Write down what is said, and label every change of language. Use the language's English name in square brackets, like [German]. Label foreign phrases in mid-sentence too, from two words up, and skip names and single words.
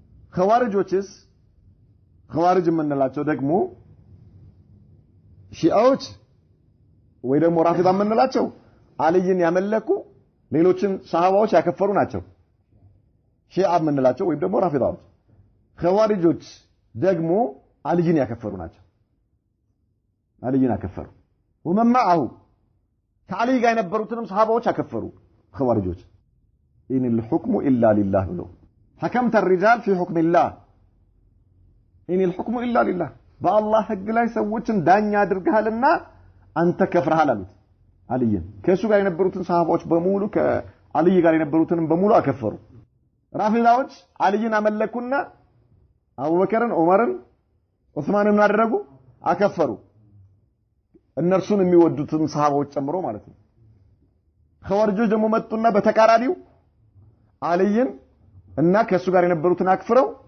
[Amharic] ኸዋሪጆችስ ኸዋሪጅ የምንላቸው ደግሞ ሺአዎች ወይ ደግሞ ራፊዳ የምንላቸው አልይን ያመለኩ ሌሎችን ሰሃባዎች ያከፈሩ ናቸው ሺአ የምንላቸው ወይ ደግሞ ራፊዳዎች ኸዋሪጆች ደግሞ አልይን ያከፈሩ ናቸው አልይን ያከፈሩ [Arabic] ومن معه [Amharic] ከአልይ ጋር የነበሩትንም ሰሃባዎች ያከፈሩ ኸዋሪጆች [Arabic] إن الحكم إلا لله [Amharic] ብለው [Arabic] حكمت الرجال في حكم الله إن الحكم إلا لله [Amharic] በአላህ ህግ ላይ ሰዎችን ዳኛ አድርገሃልና አንተ ከፍረሃል አሉት አልይን ከሱ ጋር የነበሩትን ሰሃባዎች በሙሉ ከአልይ ጋር የነበሩትንም በሙሉ አከፈሩ ራፊዳዎች አልይን አመለኩና አቡበከርን ዑመርን ዑስማንን አደረጉ አከፈሩ እነርሱን የሚወዱትን ሰሃባዎች ጨምሮ ማለት ነው ኸዋሪጆች ደግሞ መጡና በተቃራኒው አልይን እና ከሱ ጋር የነበሩትን አክፍረው